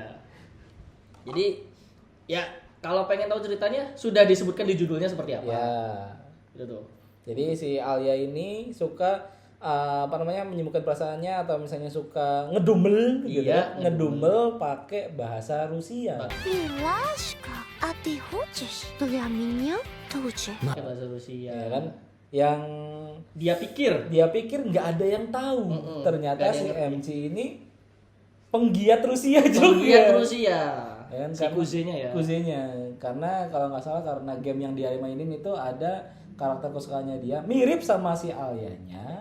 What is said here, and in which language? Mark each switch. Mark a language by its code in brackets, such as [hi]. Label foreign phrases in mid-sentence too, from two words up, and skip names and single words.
[id] Jadi ya kalau pengen tahu ceritanya sudah disebutkan di judulnya seperti apa. Ya. Gitu tuh. Jadi si Alia ini suka menyembuhkan perasaannya atau misalnya suka ngedumel gitu Iya, kan. Ngedumel pakai bahasa Rusia. [ru] Милашка, а ты хочешь для меня тоже? [id] Pakai bahasa Rusia. Ya kan? Yang Dia pikir nggak ada yang tahu. Ternyata nggak ada si yang ngerti. MC ini penggiat Rusia juga. Penggiat Rusia. Ya kan, Si Kuzenya ya. Kuzenya. Karena kalau nggak salah karena game yang dia mainin itu ada karakter kesukaannya dia mirip sama si Alyanya.